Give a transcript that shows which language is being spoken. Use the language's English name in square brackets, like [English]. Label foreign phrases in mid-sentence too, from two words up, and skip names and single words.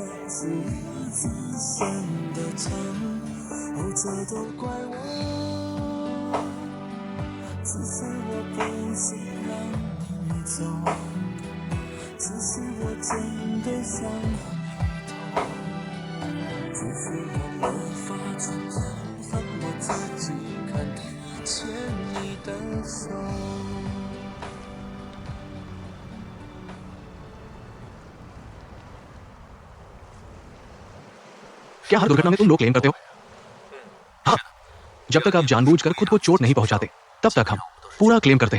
[Chinese] 是我最深的疼，哦，这都怪我，只是我不想让你走，只是我真的想回头，只是我没法子让我自己看提牵你的手。 [Hindi] क्या हर दुर्घटना में तुम लोग क्लेम करते हो? हाँ, जब तक आप जानबूझकर खुद को चोट नहीं पहुंचाते, तब तक हम पूरा क्लेम करते हैं।